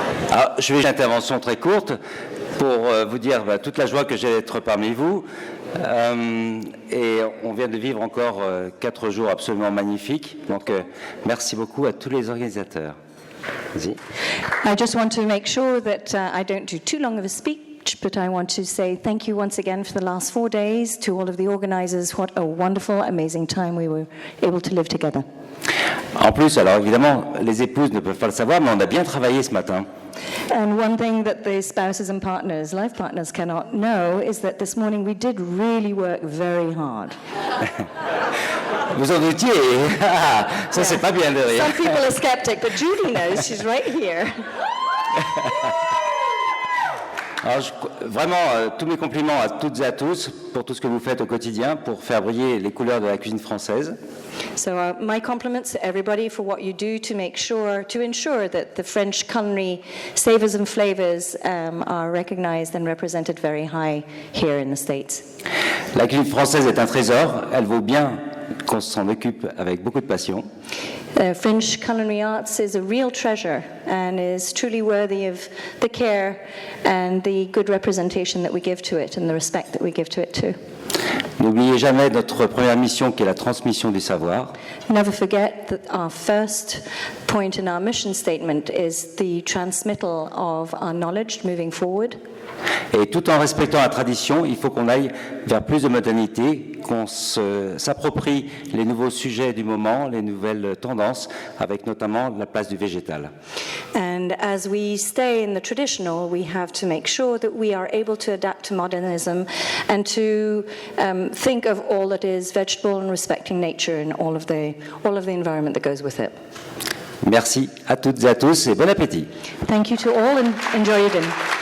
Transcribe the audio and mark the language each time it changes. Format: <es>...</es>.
<fr>Alors, je vais une intervention très courte pour vous dire toute la joie que j'ai d'être parmi vous. Et on vient de vivre encore 4 jours absolument magnifiques. Donc, merci beaucoup à tous les organisateurs. Vas-y.</fr> <en>I just want to make sure that I don't do too long of a speech, but I want to say thank you once again for the last 4 days to all of the organisers. What a wonderful, amazing time we were able to live together.</en> <fr>En plus, alors évidemment, les épouses ne peuvent pas le savoir, mais on a bien travaillé ce matin.</fr> <en>And one thing that the spouses and partners, life partners, cannot know is that this morning we did really work very hard.</en> <fr>Vous en doutiez? Ça, c'est pas bien de rire.</fr> <en>Some people are skeptic, but Julie knows. She's right here.</en> <fr>Alors, vraiment, tous mes compliments à toutes et à tous pour tout ce que vous faites au quotidien pour faire briller les couleurs de la cuisine française.</fr> <en>So my compliments to everybody for what you do to ensure that the French culinary savors and flavors are recognized and represented very high here in the States.</en> <fr>La cuisine française est un trésor. Elle vaut bien qu'on s'en occupe avec beaucoup de passion.</fr> <en>French culinary arts is a real treasure and is truly worthy of the care and the good representation that we give to it and the respect that we give to it too.</en> <fr>N'oubliez jamais notre première mission qui est la transmission du savoir.</fr> <en>Never forget that our first point in our mission statement is the transmittal of our knowledge moving forward.</en> <fr>Et tout en respectant la tradition, il faut qu'on aille vers plus de modernité, qu'on s'approprie les nouveaux sujets du moment, les nouvelles tendances, avec notamment la place du végétal.</fr> <en>And as we stay in the traditional, we have to make sure that we are able to adapt to modernism and to think of all that is vegetable and respecting nature and all of the environment that goes with it.</en> <fr>Merci à toutes et à tous et bon appétit.</fr> <en>Thank you to all and enjoy your dinner.</en>